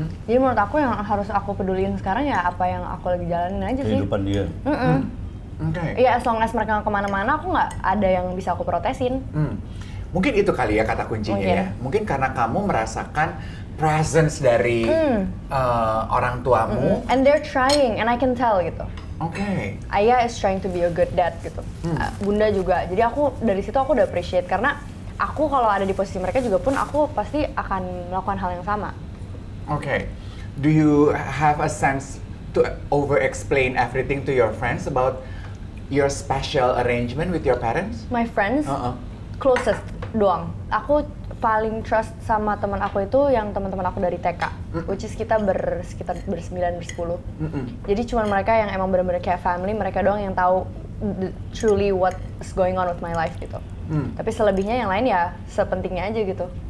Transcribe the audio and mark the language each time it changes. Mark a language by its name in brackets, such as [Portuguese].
[Indonesian] Jadi menurut aku yang harus aku pedulin sekarang ya apa yang aku lagi jalanin aja sih. Kehidupan dia. Oke. Iya, [English] as long as [Indonesian] mereka kemana-mana aku nggak ada yang bisa aku protesin. Mungkin itu kali ya kata kuncinya Mungkin. ya. Mungkin karena kamu merasakan presence dari orang tuamu. [English] And they're trying, and I can tell gitu. [Indonesian] Oke. [English] Ayah is trying to be a good dad gitu. [Indonesian] Bunda juga. Jadi aku dari situ aku udah appreciate karena aku kalau ada di posisi mereka juga pun aku pasti akan melakukan hal yang sama. Oke. [English] Do you have a sense to over-explain everything to your friends about your special arrangement with your parents? My friends closest doang. [Indonesian] Aku paling trust sama teman aku itu yang teman-teman aku dari TK, [English] which is [Indonesian] kita sekitar bersembilan, bersepuluh. Jadi cuma mereka yang emang benar-benar kayak family, mereka doang yang tahu [English] truly what's going on with my life [Indonesian] gitu. Tapi selebihnya yang lain ya sepentingnya aja gitu.